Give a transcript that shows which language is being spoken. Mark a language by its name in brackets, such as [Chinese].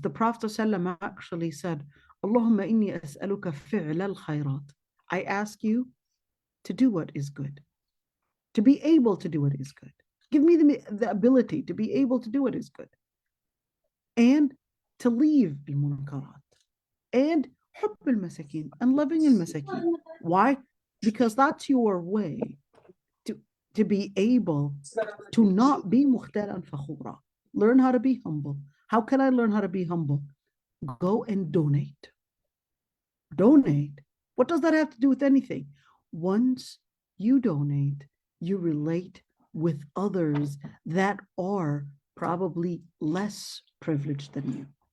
[English] The Prophet ﷺ actually said, [Arabic] Allahumma inni as'aluka fi'la al-khayrat. [English] I ask you to do what is good, to be able to do what is good. Give me the ability to be able to do what is good, and to leave al-munkarat, and [Arabic] حب المساكين [English] and loving [Arabic] المساكين. [English] Why? Because that's your way to be able to not be [Arabic] مختالا فخورا. [English] Learn how to be humble. How can I learn how to be humble? Go and donate. Donate. What does that have to do with anything? Once you donate, you relate with others that are probably less privileged than you.